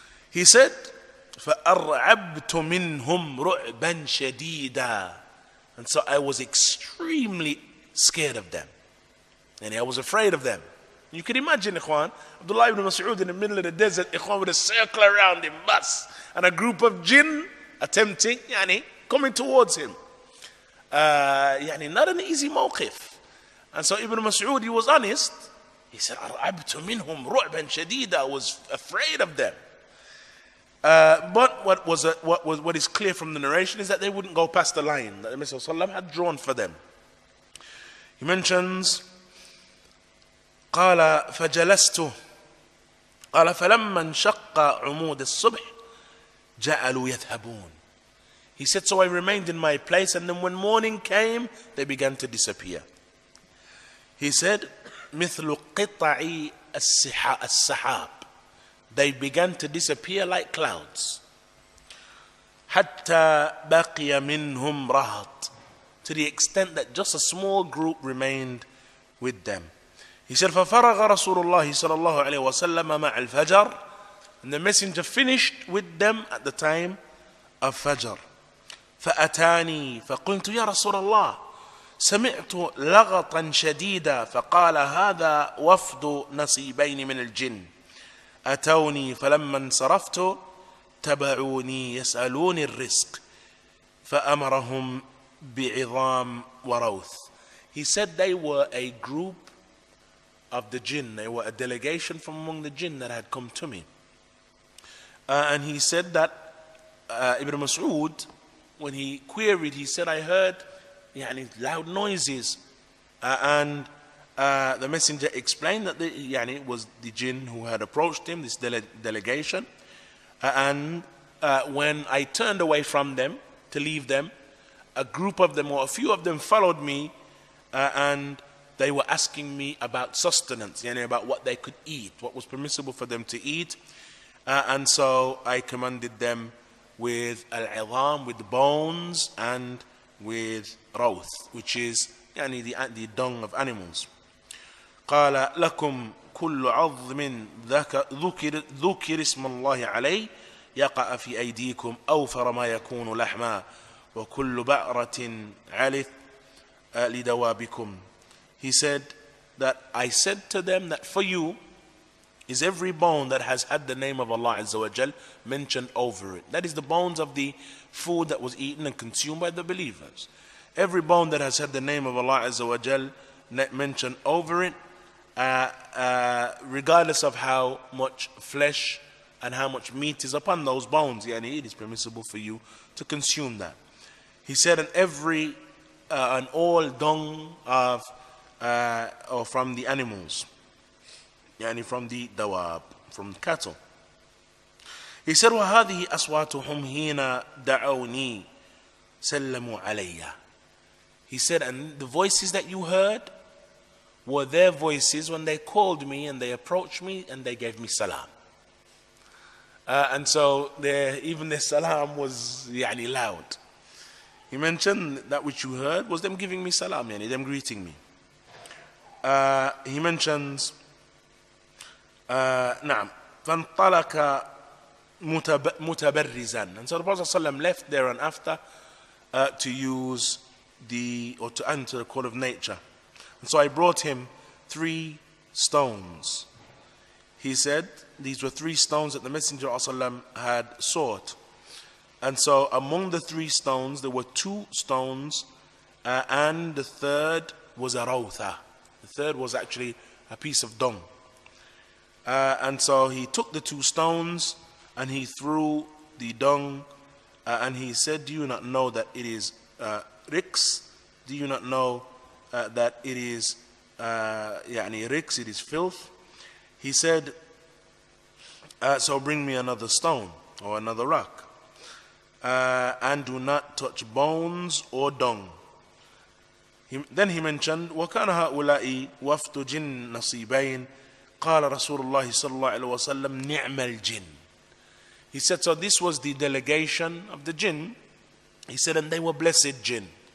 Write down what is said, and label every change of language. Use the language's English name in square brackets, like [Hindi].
[English] He said, [Arabic] فَأَرْعَبْتُ مِنْهُمْ رُعْبًا شَدِيدًا. [English] And so I was extremely scared of them, and I was afraid of them. You can imagine, ikhwan, Abdullah ibn Mas'ud in the middle of the desert, ikhwan, with a circle around him, bus, and a group of jinn attempting, coming towards him. Not an easy mawqif. And so Ibn Mas'ud, he was honest. He said, [Arabic] أَرْعَبْتُ مِنْهُمْ رُعْبًا شَدِيدًا. [English] I was afraid of them. But what is clear from the narration is that they wouldn't go past the line that the Messenger ﷺ had drawn for them. He mentions, [Arabic] قال فجلست قال فلما انشق عمود الصبح جعلوا يذهبون. [English] He said, so I remained in my place, and then when morning came, they began to disappear. He said, [Arabic] مثل قطع السحاب. [English] They began to disappear like clouds. [Arabic] حتى بقي منهم رهط. [English] To the extent that just a small group remained with them. He said, [Arabic] ففرغ رسول الله صلى الله عليه وسلم مع الفجر. [English] And the Messenger finished with them at the time of Fajr. [Arabic] فأتاني فقلت يا رسول الله سمعت لغطا شديدا فقال هذا وفد نصيبين من الجن أتوني فلما انصرفت تبعوني يسألون الرزق فأمرهم بعظام وروث. [English] He said they were a group of the jinn, they were a delegation from among the jinn that had come to me. And he said that Ibn Mas'ud, when he queried, he said, I heard loud noises, and the Messenger explained that it was the jinn who had approached him, this delegation, and when I turned away from them to leave them, a group of them, or a few of them, followed me, and they were asking me about sustenance, about what they could eat, what was permissible for them to eat, and so I commanded them with al-'idham, with bones, and with rawth, which is the dung of animals. [Arabic] قال لكم كل عظم ذكر اسم الله عليه يقع في أيديكم أوفر ما يكون لحما وكل بأرة علث لدوابكم. [English] He said that I said to them that for you, is every bone that has had the name of Allah Azza wa Jal mentioned over it. That is the bones of the food that was eaten and consumed by the believers. Every bone that has had the name of Allah Azza wa Jal mentioned over it, regardless of how much flesh and how much meat is upon those bones, yani it is permissible for you to consume that. He said, and all dung of or from the animals, yani from the dawab, from cattle. He said, [Arabic] وَهَذِهِ أَصْوَاتُهُمْ هِينَ دَعَوْنِي سَلَّمُوا عَلَيَّ. [English] He said, and the voices that you heard were their voices when they called me and they approached me and they gave me salam. And so even their salam was yani loud. He mentioned that which you heard was them giving me salam, yani them greeting me. He mentions, [Arabic] نعم فانطلق متبرزا. [English] And so the Prophet ﷺ left there and after to use to answer the call of nature. And so I brought him 3 stones. He said these were 3 stones that the Messenger of Allah had sought. And so among the 3 stones there were 2 stones, and the third was a rawtha. The third was actually a piece of dung. And so he took the 2 stones and he threw the dung, and he said, do you not know that it is riks? Do you not know that it is riks, it is filth? He said, so bring me another stone or another rock, and do not touch bones or dung. Then he mentioned, [Arabic] وَكَانَ هَؤُلَاءِ وَفْدُ جِنْ نَصِيبَيْنِ قَالَ رَسُولُ اللَّهِ صَلَّى اللَّهُ عَلَيْهِ وَسَلَّمْ نِعْمَ الْجِنِّ. [English] He said, so this was the delegation of the jinn. He said, and they were blessed jinn.